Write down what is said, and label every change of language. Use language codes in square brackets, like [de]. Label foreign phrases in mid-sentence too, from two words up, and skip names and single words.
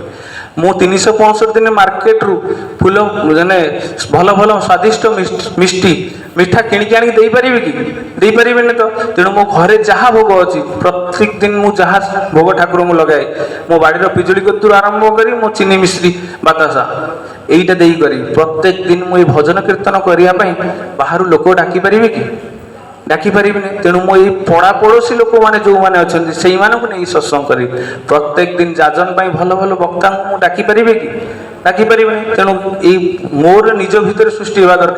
[or] ମୁଁ 365 ଦିନ ମାର୍କେଟରୁ ଫୁଲ ମାନେ ଭଲ ଭଲ ସ୍ୱାଦିଷ୍ଟ ମିଠା କିଣିକି ଆଣିକି ଦେଇପାରିବି କି? ଦେଇପାରିବିନି ତ। ତେଣୁ ମୋ ଘରେ ଯାହା ଭୋଗ ଅଛି ପ୍ରତ୍ୟେକ ଦିନ ମୁଁ ଯାହା ଭୋଗ ଠାକୁରଙ୍କୁ ଲଗାଏ, ମୋ ବାଡ଼ିର ପିଜୁଳି କତୁରୁ ଆରମ୍ଭ କରି ମୋ ଚିନି ମିଶ୍ରି ବାତାସା ଏଇଟା ଦେଇ କରି ପ୍ରତ୍ୟେକ ଦିନ ମୁଁ এই ଭଜନ କୀର୍ତ୍ତନ କରିବା ପାଇଁ ବାହାରୁ ଲୋକ ଡାକିପାରିବେ କି? ଡାକିପାରିବେନି। ତେଣୁ ମୁଁ ଏଇ ପଡ଼ା ପଡ଼ୋଶୀ ଲୋକମାନେ ଯେଉଁମାନେ ଅଛନ୍ତି ସେଇମାନଙ୍କୁ ନେଇ ସତ୍ସଙ୍ଗ କରିବି। ପ୍ରତ୍ୟେକ ଦିନ ଯାଜନ ପାଇଁ ଭଲ ଭଲ ବକ୍ତାଙ୍କୁ ମୁଁ ଡାକିପାରିବି କି? ଡାକିପାରିବିନି। ତେଣୁ ଏଇ ମୋର ନିଜ ଭିତରେ ସୃଷ୍ଟି ହେବା ଦରକାର।